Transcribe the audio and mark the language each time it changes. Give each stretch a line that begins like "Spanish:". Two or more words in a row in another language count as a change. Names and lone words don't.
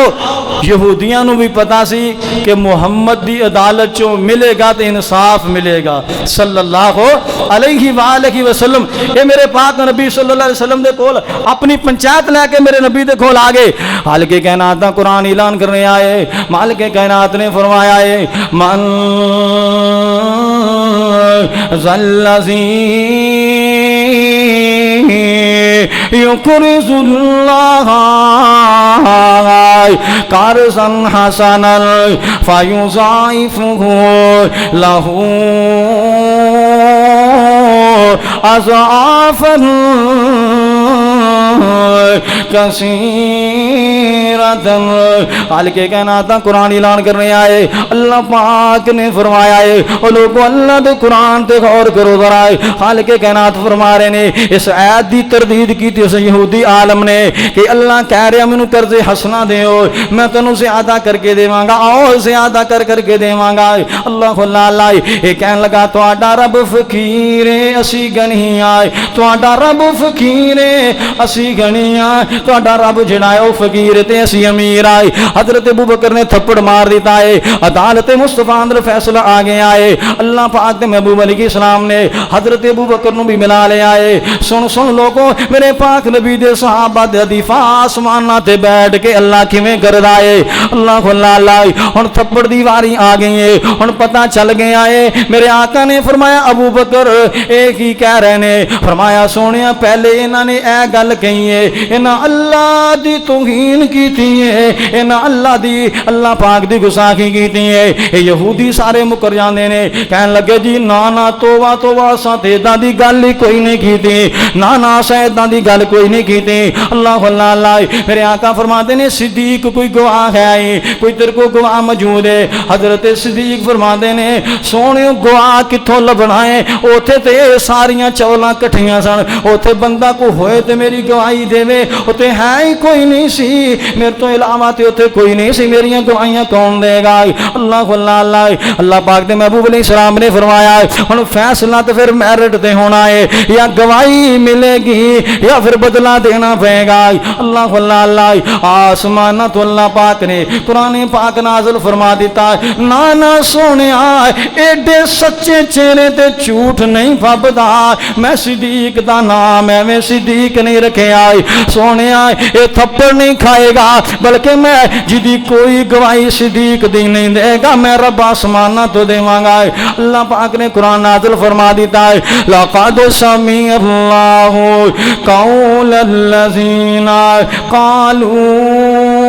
Punjabi: یہودیاں نو بھی پتا سی کہ محمد دی عدالت چوں ملے گا تو انصاف ملے گا
Arabic: صلی اللہ علیہ وآلہ وسلم۔
Punjabi: اے میرے پاک نبی
Arabic: صلی اللہ علیہ وسلم
Punjabi: دے کول اپنی پنچایت لے کے میرے نبی دے کول آ گئے۔ مالک کائنات دا قرآن اعلان کرنے آئے، مالک کائنات نے فرمایا ہے
Arabic: من ذلذی یقرض اللہ قرضا حسنا فیضاعفہ لہ اضعافا کثیرۃ۔
Punjabi: خالق کائنات قرآن اعلان کرنے آئے، اللہ پاک نے فرمایا ہے او لوگوں اللہ دے قرآن تے غور کرو ذرا۔ خالق کائنات فرما رہے نے، اس آیت دی تردید کی تھی اس یہودی عالم نے کہ اللہ کہہ رہا مینوں
Arabic: قرض حسنا
Punjabi: دیو، میں تینوں زیادہ کر کے دیواں گا، اور زیادہ کر کے دیواں گا۔ اللہ اللہ یہ کہنے لگا تہاڈا رب فقیر ہے اسی غنی آں، تہاڈا رب فقیر ہے اسی غنی آں، تہاڈا رب جڑا ہے او فقیر تے اسی امیر آئے۔ حضرت ابو بکر نے تھپڑ مار دیتا ہے، عدالت مصطفیٰ اندر فیصلہ آ گیا ہے۔ اللہ پاک نے محبوب
Arabic: علیہ السلام
Punjabi: نے حضرت ابو بکر نو بھی ملا لے آئے۔ سن لوگوں میرے پاک نبی دے صحابہ دے دفاع آسماناں تے بیٹھ کے اللہ کیویں کردا ہے، اللہ اللہ ہن تھپڑ دی واری آ گئی ہے، ہن پتہ چل گیا ہے۔ میرے آقا نے فرمایا ابو بکر ایک ہی کہہ رہے نے، فرمایا سونیا پہلے انہاں نے اے گل کہیے انہاں اللہ دی توہین کیتی ہے انہاں اللہ دی اللہ پاک دی گستاخی کیتی ہے یہودی سارے مکر جاندے نے کہن لگے جی نا توبہ توبہ اساں تے اداں دی گل ہی کوئی نہیں کیتی نا اساں اداں دی گل کوئی نہیں کیتی اللہ اللہ میرے آقا فرماتے نے صدیق کوئی گواہ ہے کوئی تیرے کو گواہ موجود ہے حضرت صدیق فرماتے نے سونے گواہ کتھوں لبنا ہے اوتھے تے ساریاں چولاں کٹھیاں سن اوتھے بندہ کو ہوئے تے میری گواہی دے اوتھے ہے ہی کوئی نہیں سی میرے تو علاوہ تے اوتھے کوئی نہیں سی میریاں گواہیاں کون دے گا اللہ پاک دے محبوب
Arabic: علیہ السلام
Punjabi: نے فرمایا ہن فیصلہ تے پھر میرٹ تے ہونا ہے یا گواہی ملے گی یا پھر بدلہ دینا پڑے گا اللہ آسمان تو اللہ پاک نے قرآن پاک نازل فرما دیتا ہے نا سونے ایڈے سچے چہرے تے جھوٹ نہیں پھبدا میں صدیق دا نام ہے میں صدیق نہیں رکھے آئی سونے اے تھپڑ نہیں کھائے گا بلکہ میں جدی کوئی گواہی صدیق دی نہیں دے گا میں رب آسمانہ تو دے مانگا ہے اللہ پاک نے قرآن نازل فرما دیتا ہے
Arabic: لقد سمع اللہ قول الذین قالوا